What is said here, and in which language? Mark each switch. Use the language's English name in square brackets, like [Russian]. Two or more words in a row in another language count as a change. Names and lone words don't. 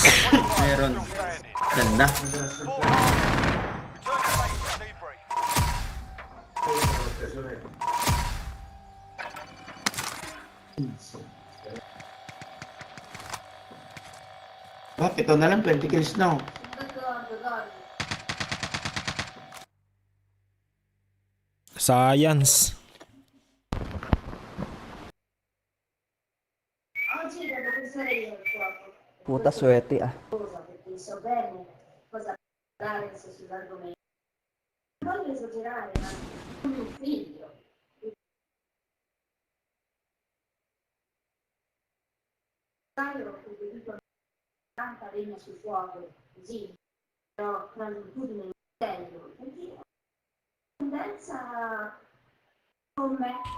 [Filipino] Meron. Ganda. Ito na lang, 20 kills na. Science. Puta swerte ah. [Italian] Tanta legna sul fuoco, così, però con l'abitudine di intendo, perché la tendenza con me